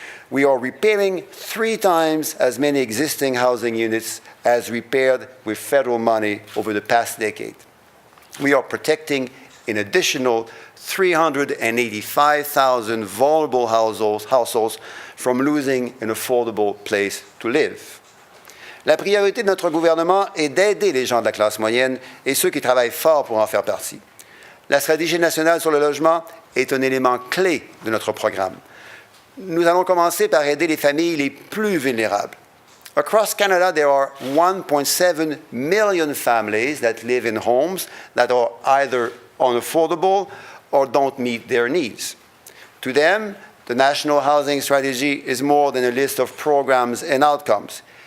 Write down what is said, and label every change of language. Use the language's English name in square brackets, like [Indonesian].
[English] We are repairing 3 times as many existing housing units as repaired with federal money over the past decade. We are protecting an additional 385,000 vulnerable households from losing an affordable place to live. [French] La priorité de notre gouvernement est d'aider les gens de la classe moyenne et ceux qui travaillent fort pour en faire partie. La stratégie nationale sur le logement est un élément clé de notre programme. Nous allons commencer par aider les familles les plus vulnérables. [English] Across Canada, there are 1.7 million families that live in homes that are either unaffordable or don't meet their needs. To them, the National Housing Strategy is more than a list of programs and outcomes.